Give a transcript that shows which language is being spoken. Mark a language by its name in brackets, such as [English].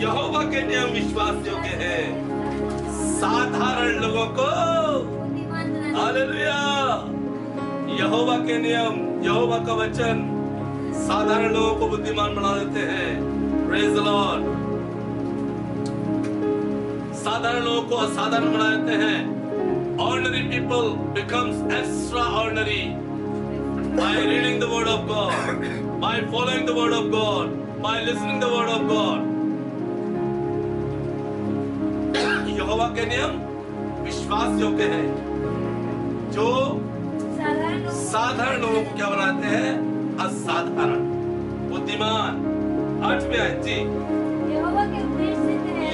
[Hindi] यहोवा के नियम विश्वासियों के हैं, साधारण लोगों को। हालेलुया। यहोवा के नियम, यहोवा का वचन साधारण लोगों को बुद्धिमान बना देते हैं। [English] Praise the Lord. [Hindi] साधारण लोगों को असाधारण बना देते हैं। [English] Ordinary people becomes extraordinary by reading the word of God, by following the word of God, by listening the word of God. [Hindi] यहोवा के नियम विश्वास योग्य हैं, जो साधारण लोगों को क्या बनाते हैं? असाधारण। बुद्धिमान। 8वें आयत जी, यहोवा के उपदेश सिद्ध है,